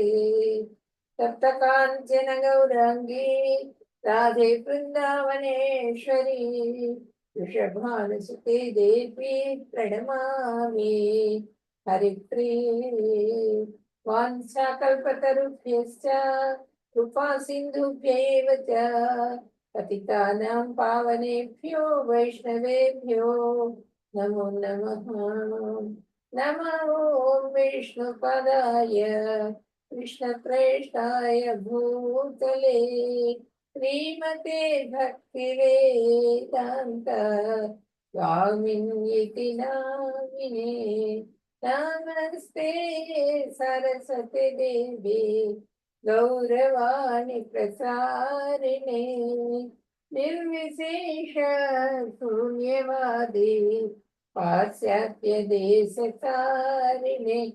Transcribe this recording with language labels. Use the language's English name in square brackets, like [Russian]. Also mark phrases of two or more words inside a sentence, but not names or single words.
[Sanskrit] సప్త కాంచన గౌరాంగీ రాధే బృందావనేశ్వరి వృషభానుసుతే దేవి ప్రణమామి హరిప్రియ. వాంఛాకల్పతరుభ్యశ్చ కృపా సింధుభ్యైవ చ పతితానాం పావనేభ్యో వైష్ణవేభ్యో నమో నమః. నమో విష్ణుపదాయ కృష్ణప్రేష్ఠాయ భూతలే శ్రీమతే భక్తివేదాంత స్వామిన్యితి నామినే. నమస్తే సరస్వతి దేవి గౌరవాణి ప్రసారిణే నిర్విశేష శూన్యవాది పాశ్చాత్య దేశకారిణే.